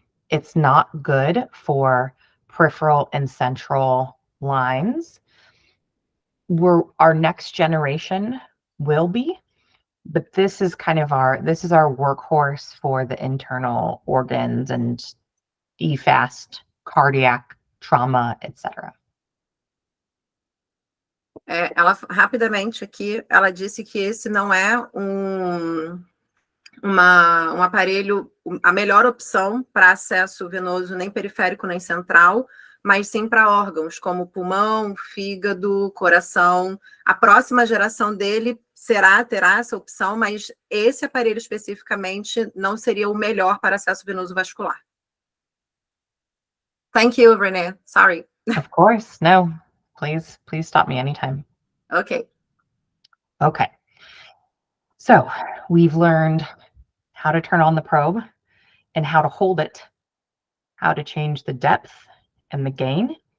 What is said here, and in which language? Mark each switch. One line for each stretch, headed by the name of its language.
English: It's not good for peripheral and central lines. Our next generation will be, but this is kind of our workhorse for the internal organs and EFAST, cardiac, trauma, etc.
Portuguese: Ela, rapidamente aqui, ela disse que esse não é um aparelho, a melhor opção para acesso venoso nem periférico nem central, mas sim para órgãos como pulmão, fígado, coração. A próxima geração dele terá essa opção, mas esse aparelho especificamente não seria o melhor para acesso venoso vascular.
English: Thank you, Renee. Sorry. Of course. No, please stop me anytime. Okay. Okay. So we've learned how to turn on the probe and how to hold it, how to change the depth and the gain.